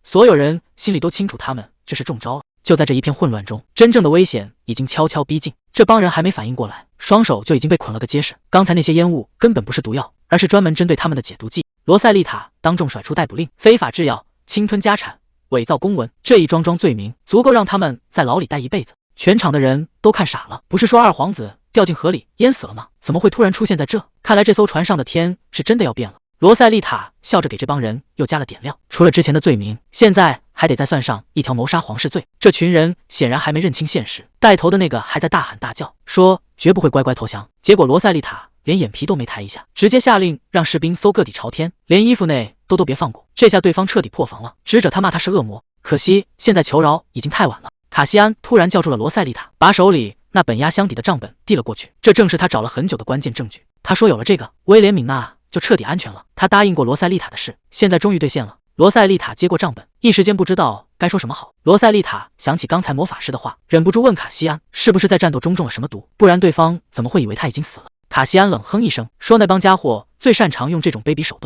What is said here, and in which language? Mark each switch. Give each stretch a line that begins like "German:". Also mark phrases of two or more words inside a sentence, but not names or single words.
Chinese: 所有人心裡都清楚，他們這是中招了。就在這一片混亂中，真正的危險已經悄悄逼近。這幫人還沒反應過來，雙手就已經被捆了個結實。剛才那些煙霧根本不是毒藥，而是專門針對他們的解毒劑。羅塞麗塔當眾甩出逮捕令，非法製藥、侵吞家產、偽造公文，這一樁樁罪名足夠讓他們在牢裡待一輩子。全場的人都看傻了，不是說二皇子掉進河裡淹死了嗎？怎麼會突然出现在這？看來這艘船上的天是真的要變了。羅塞麗塔笑着給這幫人又加了點料，除了之前的罪名，現在還得再算上一條謀殺皇室罪。這群人顯然還沒認清現實，帶頭的那個還在大喊大叫，說絕不會乖乖投降。結果羅塞麗塔連眼皮都沒抬一下，直接下令讓士兵搜個底朝天，連衣服內都別放過。這下對方徹底破防了，指着他罵他是惡魔。可惜現在求饒已經太晚了。卡西安突然叫住了羅塞麗塔，把手裡那本押箱底的賬本遞了過去，這正是他找了很久的關鍵證據。他說有了這個，威廉·敏娜就徹底安全了。他答應過羅塞麗塔的事，現在終於兌現了。羅塞麗塔接過賬本，一時間不知道該說什麼好。羅塞麗塔想起剛才魔法師的話，忍不住問卡西安是不是在戰鬥中中了什麼毒，不然對方怎麼會以為他已經死了。卡西安冷哼一聲，說那幫家伙最擅長用這種卑鄙手段。